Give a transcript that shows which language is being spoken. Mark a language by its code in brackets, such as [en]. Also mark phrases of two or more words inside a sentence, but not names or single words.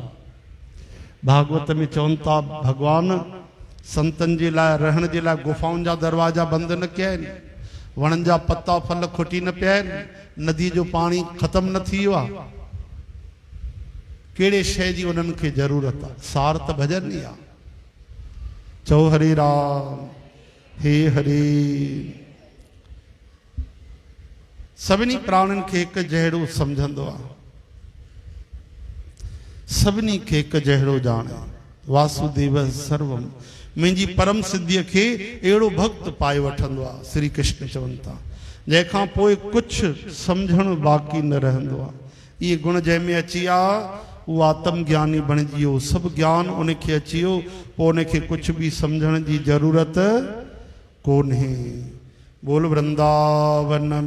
[sd] भागवत में चवनि था भगवान संतनि जे लाइ रहण जे लाइ गुफ़ाउनि जा दरवाजा बंदि न कया आहिनि, वणनि जा पता फल खुटी न पिया आहिनि, नदी जो पाणी ख़तमु न थी वियो आहे। कहिड़े शइ जी उन्हनि खे ज़रूरत आहे? सार त भॼन ई आहे। चओ हरे राम हे हरे। सभिनी प्राणियुनि खे हिकु जहिड़ो सम्झंदो आहे, सभिनी खे हिकु जहिड़ो ॼाणे। [sa] वासुदेव सर्वम, [sd] मुंहिंजी परम सिद्धीअ खे अहिड़ो भक्त पाए वठंदो आहे। श्री कृष्ण चवनि था, जंहिंखां पोइ कुझु सम्झणु बाक़ी न रहंदो आहे। इहे गुण जंहिंमें अची विया उहो आत्मज्ञानी बणिजी वियो, सभु ज्ञान उनखे अची वियो, पोइ उनखे कुझु बि सम्झण जी ज़रूरत कोन्हे। बोल वृंदावन